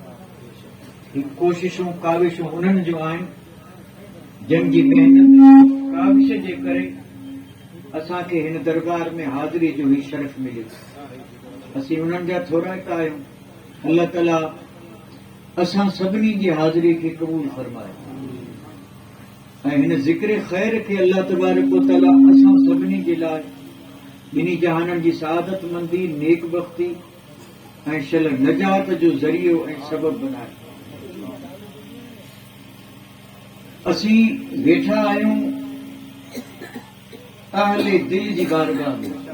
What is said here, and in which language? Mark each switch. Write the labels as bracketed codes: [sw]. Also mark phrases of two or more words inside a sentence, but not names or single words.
[sd] ही कोशिशूं काविशूं उन्हनि जूं आहिनि जंहिंजी महिनत काविश जे करे असांखे हिन दरबार में हाज़िरी जो ही शरफ़ मिलियो। असीं उन्हनि जा थोराईंदा आहियूं। अल्लाह ताला असां सभिनी जी हाज़िरी खे क़बूल फरमाए ऐं हिन ज़िक्र ख़ैर खे [ar] الله تبارك وتعالى [sd] असां सभिनी जे लाइ ॿिन्ही जहाननि जी सआदत मंदी, नेक बख़्ती ऐं शल नजात जो ज़रियो ऐं सबब बनाए। असीं वेठा आहियूं अहले दिल जी बारगाह में।